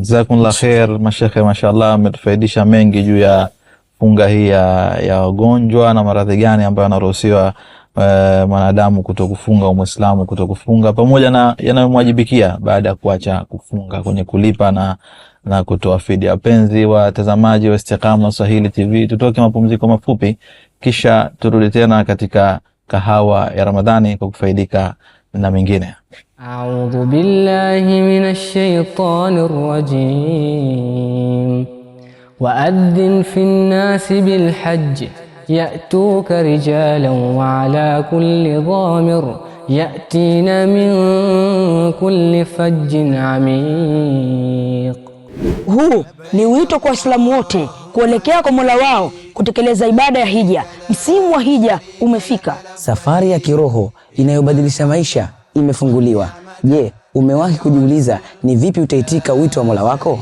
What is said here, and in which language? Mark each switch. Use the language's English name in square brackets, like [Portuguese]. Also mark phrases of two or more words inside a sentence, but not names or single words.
[Arabic] جزاكم الله خير [Swahili] mashekhe, mashallah ametufaidisha mengi juu ya funga hii ya wagonjwa na maradhi gani ambayo anaruhusiwa mwanadamu kutokufunga au Muislamu kutokufunga, pamoja na yanayomwajibikia baada ya kuacha kufunga kwenye kulipa na kutoa fidia. Wapenzi watazamaji wa Istiqama Swahili TV, tutoke mapumziko mafupi kisha turudi tena katika kahawa ya Ramadhani kwa kufaidika na mengine. [Arabic] أعوذ بالله من الشيطان الرجيم. وأذن في الناس بالحج يأتوك رجالا وعلى كل ضامر يأتين من كل فج عميق. [Swahili] Huu ni wito kwa Waislamu wote kuelekea kwa Mola wao kutekeleza ibada ya hija. Msimu wa hija umefika. Safari ya kiroho inayobadilisha maisha imefunguliwa. Je, umewahi kujiuliza ni vipi utaitika wito wa Mola wako?